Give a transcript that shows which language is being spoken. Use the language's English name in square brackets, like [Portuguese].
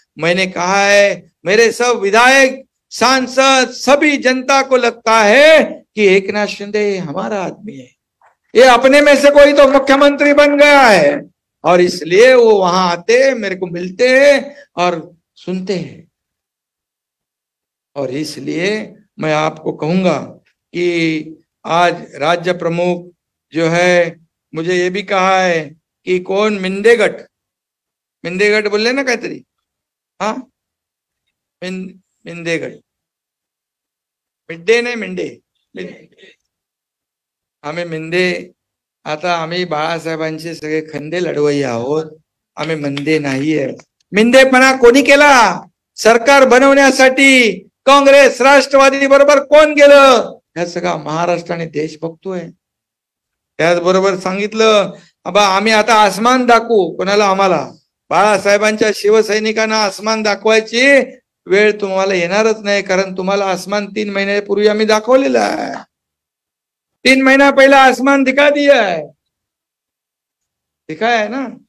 [Hindi] मैंने कहा है, मेरे सब विधायक सांसद सभी जनता को लगता है कि एकनाथ शिंदे हमारा आदमी है, ये अपने में से कोई तो मुख्यमंत्री बन गया है, और इसलिए वो वहां आते, मेरे को मिलते हैं और सुनते हैं। और इसलिए मैं आपको कहूंगा कि आज राज्य प्रमुख जो है, मुझे ये भी कहा है कि कौन मिंदेगट [Marathi] बोल ना काहीतरी, हाँ मिंदेगट, मिड्डे नाही मिंडे, आम्ही मिंदे, आता आम्ही बाळासाहेबांचे सगळे खंदे लढवई आहोत, आम्ही मंदे नाहीये। मिंदेपणा कोणी केला? सरकार बनवण्यासाठी काँग्रेस राष्ट्रवादी बरोबर कोण गेलं? हे सगळा महाराष्ट्र आणि देश बघतोय। त्याचबरोबर सांगितलं, अबा आम्ही आता आसमान दाखवू, कोणाला? आम्हाला, बाळासाहेबांच्या शिवसैनिकांना आसमान दाखवायची वेळ तुम्हाला येणारच नाही, कारण तुम्हाला आसमान 3 महिन्यापूर्वी आम्ही दाखवलेलं आहे। [Hindi] 3 महीना पहला आसमान दिखा दिया है, दिखाया है ना।